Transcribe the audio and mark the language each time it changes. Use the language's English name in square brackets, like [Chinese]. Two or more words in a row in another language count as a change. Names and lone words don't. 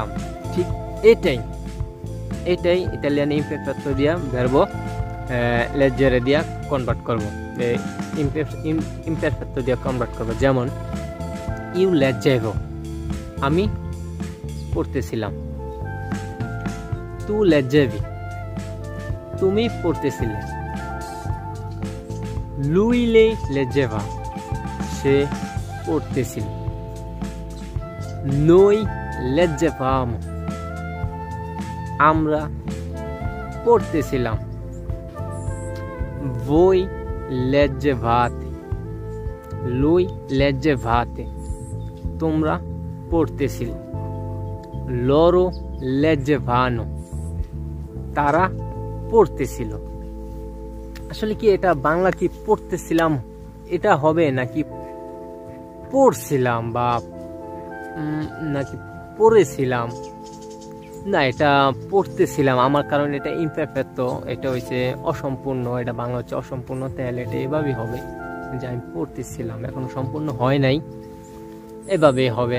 [Bangla] ঠিক এটাই ইতালিয়ান ইমপারফেক্টো দিয়া [Italian] verbo leggere [Bangla] দিয়া কনভার্ট করব, ইমপারফেক্টো দিয়া কনভার্ট করব। যেমন [Italian] io leggevo, [Bangla] আমি পড়তেছিলাম। [Italian] tu leggevi, [Bangla] তুমি পড়তেছিলে। [Italian] lui leggeva, [Bangla] সে পড়তেছিল। [Italian] noi leggevamo, [Bangla] আমরা পড়তেছিলাম। [Italian] voi leggevate, lui leggevate, [Bangla] তোমরা পড়তেছিলে। [Italian] loro leggevano, [Bangla] তারা পড়তেছিল। আসলে কি এটা বাংলা কি পড়তেছিলাম এটা হবে, নাকি পড়ছিলাম বা নাকি পড়েছিলাম? না, এটা পড়তেছিলাম আমার, কারণ এটা ইমপারফেক্টো, এটা হচ্ছে অসম্পূর্ণ, এটা বাংলা হচ্ছে অসম্পূর্ণ, তাহলে এটা এভাবেই হবে যে আমি পড়তেছিলাম, এখনো সম্পূর্ণ হয় নাই, এভাবেই হবে।